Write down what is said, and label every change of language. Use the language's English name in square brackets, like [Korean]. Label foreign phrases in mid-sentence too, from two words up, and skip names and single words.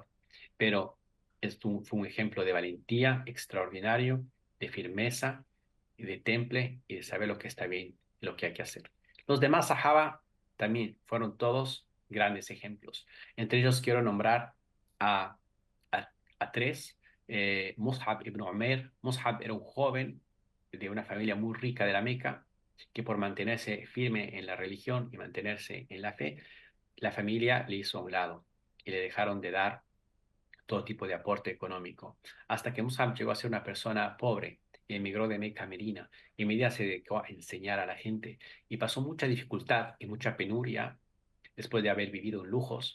[Spanish] Pero esto fue un ejemplo de valentía extraordinario, de firmeza, y de temple y de saber lo que está bien y lo que hay que hacer. Los demás sahaba también fueron todos grandes ejemplos. Entre ellos quiero nombrar a, a tres. Mus'ab ibn Umair. Mus'ab era un joven de una familia muy rica de la Meca, que por mantenerse firme en la religión y mantenerse en la fe, la familia le hizo a un lado y le dejaron de dar todo tipo de aporte económico, hasta que Mus'ab llegó a ser una persona pobre y emigró de Meca a Medina, y en Medina se dedicó a enseñar a la gente y pasó mucha dificultad y mucha penuria después de haber vivido en lujos.